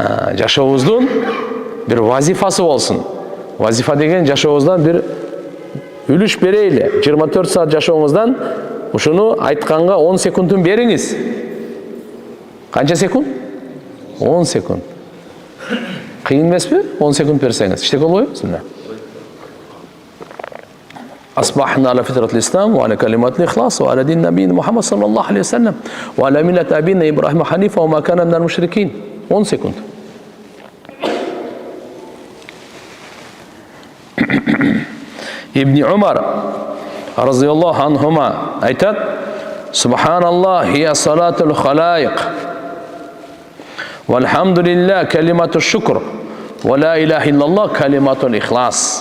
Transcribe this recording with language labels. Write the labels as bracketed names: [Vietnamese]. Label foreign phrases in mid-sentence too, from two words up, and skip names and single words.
[Kyrgyz] Жашообуздун бир вазифасы болсун. Вазифа деген жашообуздан бир үлүш берейли. 24 saat жашооңуздан ушуну айтканга 10 секундун бериңиз. Канча секунд? 10 секунд. Кыйын эмеспи? 10 секунд берсеңиз. Иштек болбойбу? [Arabic] أصبحنا على فطرة الإسلام وعلى كلمات الإخلاص وعلى دين نبينا محمد صلى الله عليه وسلم وعلى ملة أبينا إبراهيم حنيفا وما كان من المشركين. [Kyrgyz] 10 sekund. [Arabic] ابن عمر رضي الله عنهما aytat: سبحان الله هي صلاة الخلائق والحمد لله كلمة الشكر ولا إله إلا الله كلمة الإخلاص.